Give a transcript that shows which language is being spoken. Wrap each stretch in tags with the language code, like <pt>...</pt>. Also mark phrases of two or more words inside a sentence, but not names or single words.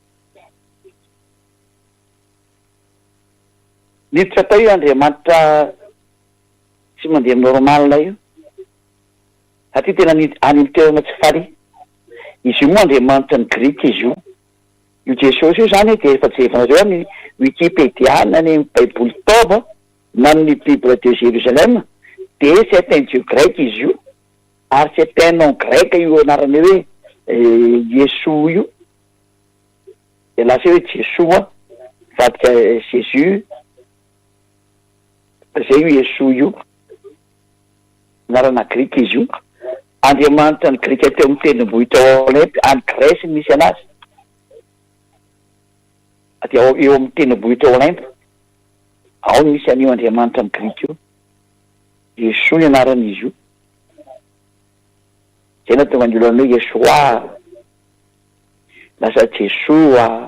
<mg>niditra tao io Andriamanitra tsy mandeha normalina io satria tena any amin'ny toerana tsy faly izy io moa Andriamanitra ny Grika izy io Jesosy io zany dia efa jevanareo amin'ny Wikipédia na ny Baiboly Tova na ny Bible de Jérusalem dia</mg> <fr>c'est un dieu grec</fr> <mg>izy io ary</mg> <fr>c'est un nom grec</fr> <mg>io anarany hoe Yesu io dia lasa hoe Jesoa vadika Jésus zay io Yesu io anarana Grika izy io Andriamanitra ny Grika teo amin'ny tendrombohitra Olympe any Grèce misy anazy dia eo amin'ny tendrombohitra Olympe ao misy an'io Andriamanitra ny Grika io Yesu ny anarany izy io zay na tonga ny olona hoe Yesoa lasa Jesoa</mg>